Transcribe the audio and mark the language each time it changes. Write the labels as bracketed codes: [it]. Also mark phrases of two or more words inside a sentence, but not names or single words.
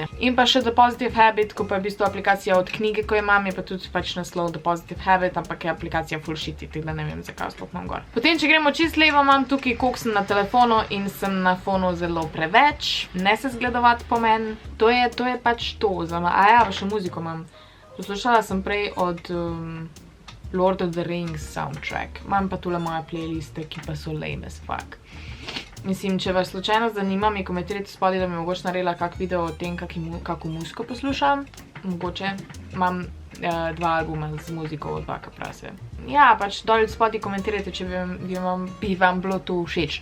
[sl] In pa še The Positive Habit, ko pa je v bistvu aplikacija od knjige, ko jo imam, je pa tudi pač naslov The Positive Habit, ampak je aplikacija full shitty, tako da ne vem, zakaj sploh imam gor. Potem, če gremo čist levo, imam tukaj, koliko sem na telefonu in sem na fonu zelo preveč. Ne se zgledovati po meni. To je pač to. A ja, pa še muziko imam. Poslušala sem prej od Lord of the Rings soundtrack. Imam pa tule moje playliste, ki pa so [en] lame as fuck. [sl] Mislim, če vas slučajno zanima, mi komentirajte spodaj, da mi mogoče naredila kak video o tem, kako muziko poslušam. Mogoče. Imam 2 albuma z muziko od Vaka Prase. Ja, pač dol spodaj komentirajte, če bi vam bilo to všeč.